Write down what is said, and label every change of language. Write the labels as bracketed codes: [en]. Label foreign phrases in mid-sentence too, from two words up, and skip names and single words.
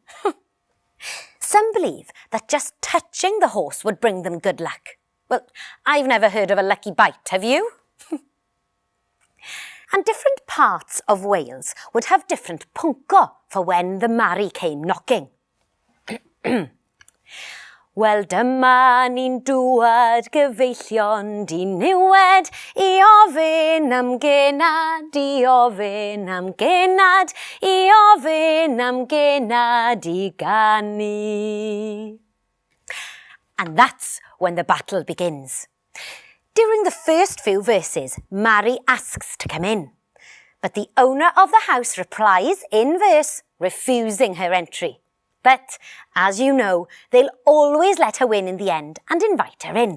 [en] Some believe that just touching the horse would bring them good luck. Well, I've never heard of a lucky bite, have you? And different parts of Wales would have different punko for when the Mari came knocking. [cy] Wel dyma ni'n dŵad gyfeillion di niwed I ofyn am genad, I ofyn am genad, I ofyn am genad I ganu. [en] And that's when the battle begins. During the first few verses, Mari asks to come in, but the owner of the house replies in verse, refusing her entry. But, as you know, they'll always let her win in the end and invite her in.